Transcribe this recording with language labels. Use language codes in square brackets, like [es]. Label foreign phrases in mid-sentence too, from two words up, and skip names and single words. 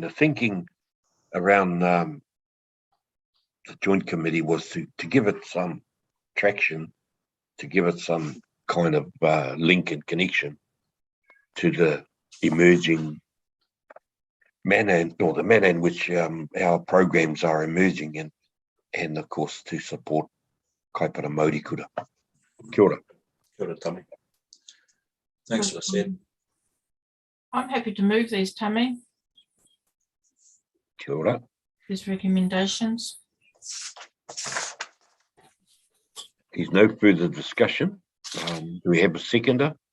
[en] The thinking around the Joint Committee was to give it some traction, to give it some kind of link and connection to the emerging manner, or the manner in which our programs are emerging, and of course to support [mi] Kaipara Māori kura. Kia ora. Kia ora, Tommy. [en] Thanks, Lisette. I'm happy to move these, Tammy, [mi] Kia ora. [en] these recommendations. There's no further discussion. Do we have a seconder?